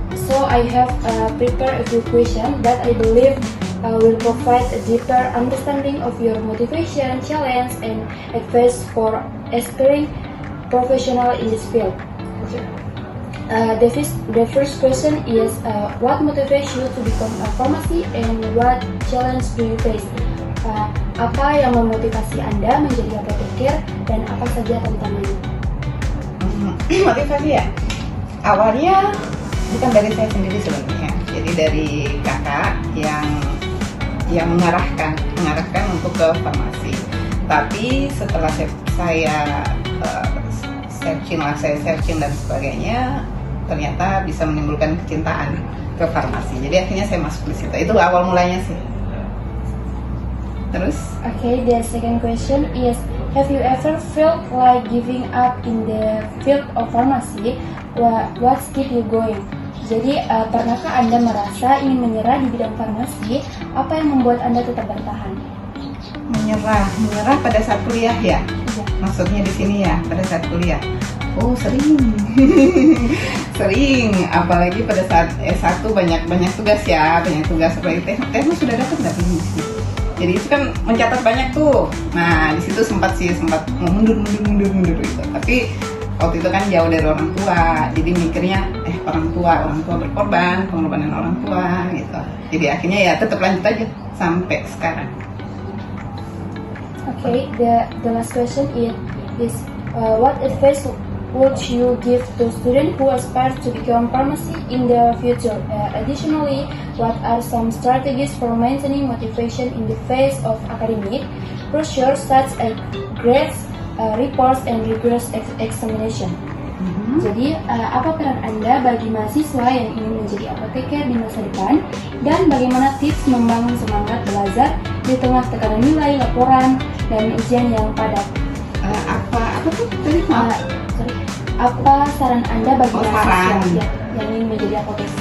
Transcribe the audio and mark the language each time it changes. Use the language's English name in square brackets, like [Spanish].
[English] So I have prepared a few questions that I believe will provide a deeper understanding of your motivation, challenge, and advice for aspiring professional in this field. The first question is, what motivates you to become a pharmacy and what challenge do you face? [Indonesian] Apa yang memotivasi Anda menjadi apoteker dan apa saja tantangannya? Motivasi ya? Awalnya bukan dari saya sendiri sebenarnya, jadi dari kakak yang mengarahkan untuk ke farmasi. Tapi setelah saya searching dan sebagainya, ternyata bisa menimbulkan kecintaan ke farmasi. Jadi akhirnya saya masuk di situ. Itu awal mulanya sih. Terus? [English] Okay, the second question is, have you ever felt like giving up in the field of pharmacy? What's keep you going? [Indonesian] Jadi, pernahkah Anda merasa ingin menyerah di bidang farmasi? Apa yang membuat Anda tetap bertahan? Menyerah pada saat kuliah ya? Ya. Maksudnya di sini ya, pada saat kuliah. Oh, sering. Sering, apalagi pada saat S1 banyak tugas ya, banyak tugas seperti teknik sudah dapat nggak ini? Jadi itu kan mencatat banyak tuh. Nah, di situ sempat mundur gitu. Tapi waktu itu kan jauh dari orang tua, jadi mikirnya orang tua berkorban, pengorbanan orang tua gitu. Jadi akhirnya ya tetap lanjut aja sampai sekarang. [English] Okay, the last question is what advice would you give to students who aspire to become pharmacy in the future? Additionally, what are some strategies for maintaining motivation in the face of academic pressure such as grades, reports, and rigorous examination? [Indonesian] Jadi, apa peran Anda bagi mahasiswa yang ingin menjadi apoteker di masa depan, dan bagaimana tips membangun semangat belajar di tengah tekanan nilai, laporan, dan ujian yang padat? Apa tuh tadi? Apa saran Anda bagi mahasiswa yang ingin menjadi apoteker?